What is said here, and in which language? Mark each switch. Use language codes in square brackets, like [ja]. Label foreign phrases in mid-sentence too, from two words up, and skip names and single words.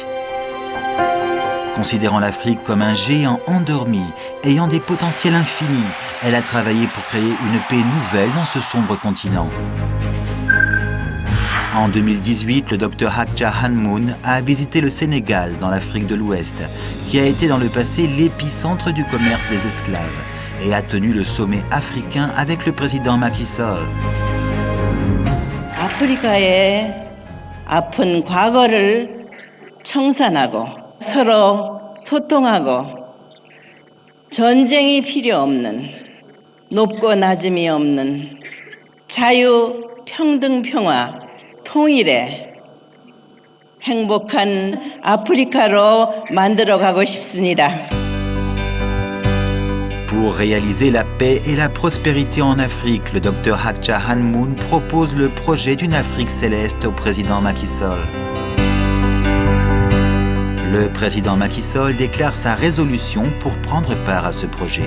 [fr] Considérant l'Afrique comme un géant endormi, ayant des potentiels infinis, elle a travaillé pour créer une paix nouvelle dans ce sombre continent. En 2018, le Dr Hak Ja Han Moon a visité le Sénégal, dans l'Afrique de l'Ouest, qui a été dans le passé l'épicentre du commerce des esclaves, et a tenu le sommet africain avec le président Macky Sall. [ko] 아프리카의 아픈 과거를 청산하고 서로 소통하고 전쟁이 필요 없는 높고 낮음이 없는 자유, 평등, 평화, 통일의 행복한 아프리카로 만들어가고 싶습니다. [fr] Pour réaliser la paix et la prospérité en Afrique, le Dr Hak Ja Han Moon propose le projet d'une Afrique céleste au président Macky Sall. Le président Macky Sall déclare sa résolution pour prendre part à ce projet.